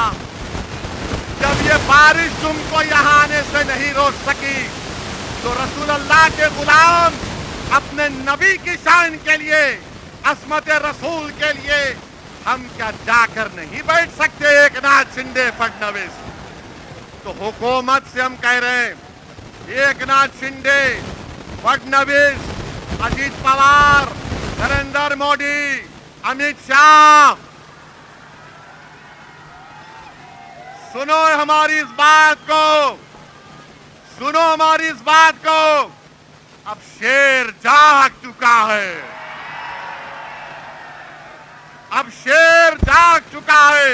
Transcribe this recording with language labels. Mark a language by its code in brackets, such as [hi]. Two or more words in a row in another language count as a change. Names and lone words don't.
[ur] جب یہ بارش تم کو یہاں آنے سے نہیں روک سکی تو رسول اللہ کے غلام اپنے نبی کی شان کے لیے، عصمت رسول کے لیے ہم کیا جا کر نہیں بیٹھ سکتے ایک ناتھ شندے فڈنویس؟ تو حکومت سے ہم کہہ رہے ہیں، ایک ناتھ شندے، فڈنویس، اجیت پوار، نریندر مودی، امیت شاہ، سنو ہماری اس بات کو، سنو ہماری اس بات کو، اب شیر جاگ چکا ہے، اب شیر جاگ چکا ہے۔